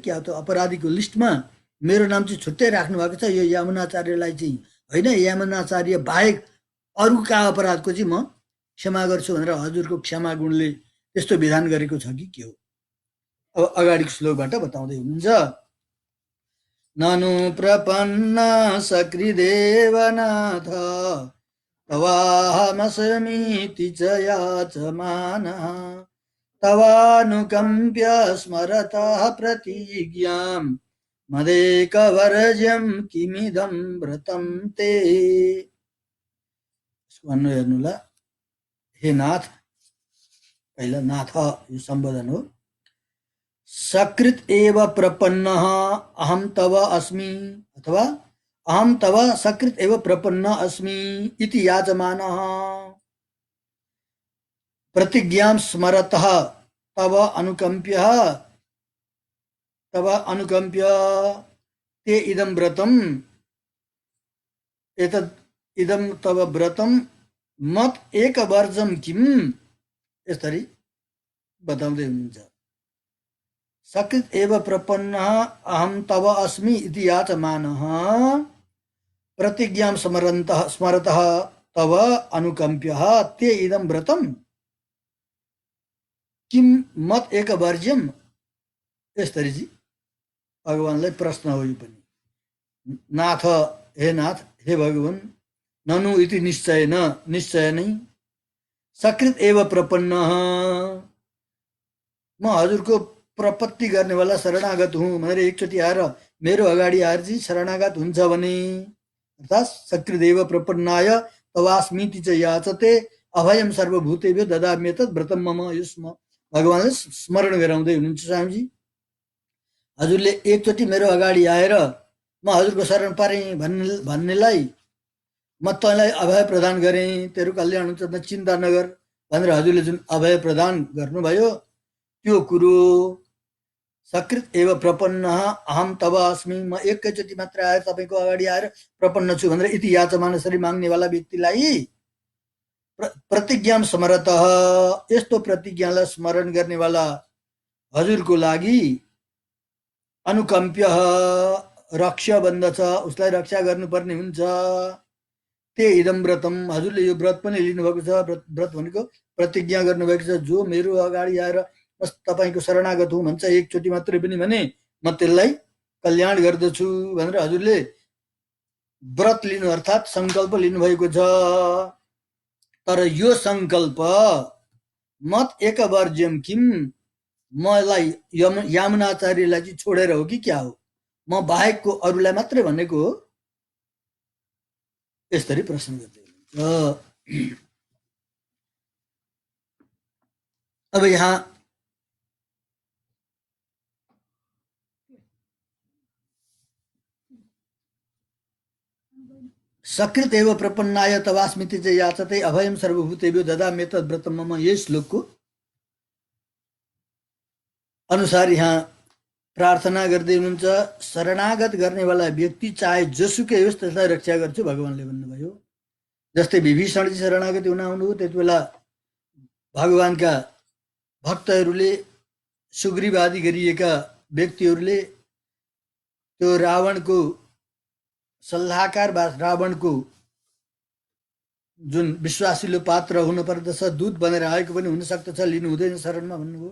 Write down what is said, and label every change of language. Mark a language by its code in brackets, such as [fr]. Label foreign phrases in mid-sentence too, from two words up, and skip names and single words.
[ne] क्या त अपराधीको लिस्टमा मेरो नाम चाहिँ छुट्टै राख्नु भएको छ? यो यमुनाचार्यलाई चाहिँ होइन, यमुनाचार्य बाहेक अरूका अपराधको चाहिँ म क्षमा गर्छु भनेर हजुरको क्षमा गुणले त्यस्तो विधान गरेको छ कि के हो? अब अगाडिको श्लोकबाट बताउँदै हुनुहुन्छ। [sa] ननु प्रपन्न सकृदेवनाथ तवाहमस्मीति च याचमानः तवानुकम्प्य स्मरतः प्रतिज्ञां मदेकवर्ज्यं किमिदं व्रतं ते। [ne] भन्नु हेर्नुला। हे नाथ, पहिला नाथ यो सम्बोधन हो। [sa] सकृत एव प्रपन्नः अहम तव अस्मि अथवा अहम तव सकृत एव प्रपन्न अस्मि इति याचमानः प्रतिज्ञां स्मरतः तव अनुकम्प्य ते इदं व्रतम् एतद् इदं तव व्रतं मत एकवर्जं किम, [ne] यसरी बताउँदै हुनुहुन्छ। [sa] सकृत एव प्रपन्नः अहम तव अस्मि इति याचमानः प्रतिज्ञां स्मरतः तव अनुकम्प्यः ते इदं व्रतं किम मत एकवर्ज्यम। [ne] यसरी चाहिँ भगवानलाई प्रश्न हो यो पनि। नाथ, हे नाथ, हे भगवान, [sa] ननु इति [ne] निश्चय न, निश्चय नै, [sa] सकृत एव प्रपन्न, [ne] म हजुरको प्रपत्ति गर्नेवाला शरणागत हुँ भनेर एकचोटि आएर मेरो अगाडि आएर चाहिँ शरणागत हुन्छ भने, अर्थात् [sa] सकृदेव प्रपन्नाय तवास्मीति च याचते अभयम सर्वभूतेभ्यो ददाम्येतत् व्रतं मम। [ne] यो भगवानले स्मरण गराउँदै हुनुहुन्छ। स्वामीजी, हजुरले एकचोटि मेरो अगाडि आएर म हजुरको शरण पारेँ भन्नेलाई म तँलाई अभय प्रदान गरेँ, तेरो कल्याण हुन्छ, न चिन्ता नगर भनेर हजुरले जुन अभय प्रदान गर्नुभयो त्यो कुरो [sa] सकृत एव प्रपन्न अहम तव अस्मि, [ne] म एकैचोटि मात्र आएर तपाईँको अगाडि आएर प्रपन्न छु भनेर इति याचमानसरी माग्नेवाला व्यक्तिलाई [sa] प्रतिज्ञां स्मरतः, [ne] यस्तो प्रतिज्ञालाई स्मरण गर्नेवाला हजुरको लागि अनुकम्प्य रक्ष बन्दछ, उसलाई रक्षा गर्नुपर्ने हुन्छ। [sa] ते इदम व्रतम, [ne] हजुरले यो व्रत पनि लिनुभएको छ। व्रत भनेको प्रतिज्ञा गर्नुभएको छ। जो मेरो अगाडि आएर बस तपाईँको शरणागत हुँ भन्छ एकचोटि मात्रै पनि भने म त्यसलाई कल्याण गर्दछु भनेर हजुरले व्रत लिनु अर्थात् सङ्कल्प लिनुभएको छ। तर यो सङ्कल्प [sa] मत एकवर्ज्यम किम, [ne] मलाई यमुनाचार्यलाई चाहिँ छोडेर हो कि क्या हो? म बाहेकको अरूलाई मात्रै भनेको हो? यसरी प्रश्न गर्दै हुनुहुन्छ। अब यहाँ [sa] सकृत एव प्रपन्नाय तवास्मिति [ne] चाहिँ [sa] याचते अभयम सर्वभूतेभ्यो ददाम्येतद् व्रतं मम, [ne] यही श्लोकको अनुसार यहाँ प्रार्थना गर्दै हुनुहुन्छ। शरणागत गर्नेवाला व्यक्ति चाहे जोसुकै होस् त्यसलाई रक्षा गर्छु भगवानले भन्नुभयो। जस्तै विभीषणजी शरणागति हुन आउनुभयो, त्यति बेला भगवानका भक्तहरूले, सुग्रीवादी गरिएका व्यक्तिहरूले त्यो रावणको सल्लाहकार रावणको जुन विश्वासिलो पात्र हुनुपर्दछ, दूत बनेर आएको पनि हुन सक्दछ, लिनु हुँदैन शरणमा भन्नुभयो।